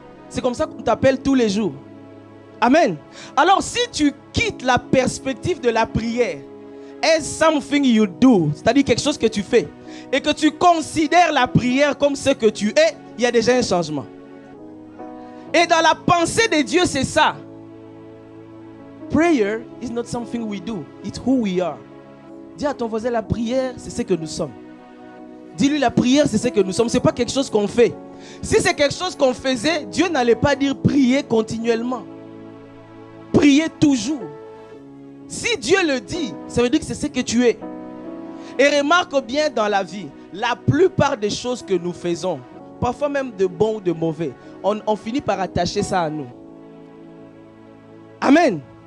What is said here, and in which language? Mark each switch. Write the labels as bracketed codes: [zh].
[fr] C'est comme ça qu'on t'appelle tous les jours. Amen. Alors si tu quittes la perspective de la prière [en] as something you do, [fr] c'est-à-dire quelque chose que tu fais, et que tu considères la prière comme ce que tu es, il y a déjà un changement. Et dans la pensée de Dieu, c'est ça. [en] Prayer is not something we do, it's who we are. [fr] Dis à ton voisin, la prière, c'est ce que nous sommes. Dis-lui, la prière, c'est ce que nous sommes. Ce n'est pas quelque chose qu'on fait. Si c'est quelque chose qu'on faisait, Dieu n'allait pas dire prier continuellement. Prier toujours. Si Dieu le dit, ça veut dire que c'est ce que tu es. Et remarque bien dans la vie, la plupart des choses que nous faisons, parfois même de bons ou de mauvais, on finit par attacher ça à nous. Amen.